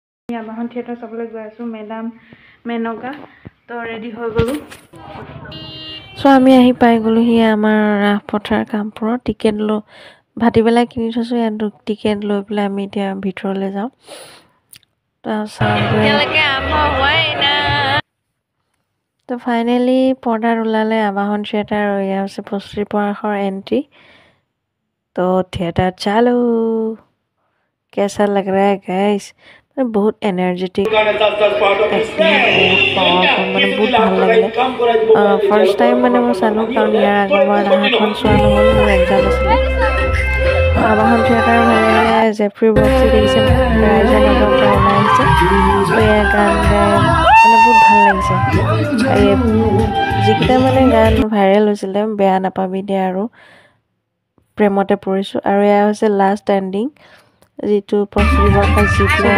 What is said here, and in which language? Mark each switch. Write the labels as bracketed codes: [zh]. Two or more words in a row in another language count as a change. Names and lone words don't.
[as] আবাহন থিয়েটাৰ চাবলৈ গৈ আছোঁ মেডাম মেনকা তো ৰেডি হৈ গ'লোঁ আমি আহি পাই গ'লোহি আমাৰ ৰাসপথাৰ কামপুৰত টিকেট লৈ ভাটিবেলা কিনি থৈছোঁ ইয়াত টিকেট লৈ পেলাই আমি এতিয়া ভিতৰলৈ যাওঁ তো ফাইনেলি পৰ্দাত ওলালে আবাহন থিয়েটাৰ আৰু এয়া হৈছে প্ৰস্তুতি পৰাশৰ এণ্ট্ৰি [hi] तो थिएटर चालू कैसा लग रहा है गाइस बहुत एनर्जेटिक बहुत पावरफुल [as] মানে বহুত ভাল লাগিলে [en] first time [as] মানে মই চালোঁ কাৰণ ইয়াৰ আগৰবাৰ নাহাখন চোৱা নহ'ল মোৰ এক্সাম আছিলে আবাহন থিয়েটাৰ ভাল লাগিলে জেফ্ৰি বক্সি দেখিছে ৰাইজৰ মাজৰ পৰা ওলাই আহিছে এয়া গান গাই মানে বহুত ভাল লাগিছে যিকেইটা মানে গান ভাইৰেল হৈছিলে বেয়া নাপাবি দে আৰু প্ৰেমতে পৰিছোঁ আৰু এয়া হৈছে লাষ্ট এণ্ডিং যিটো প্ৰস্তুতি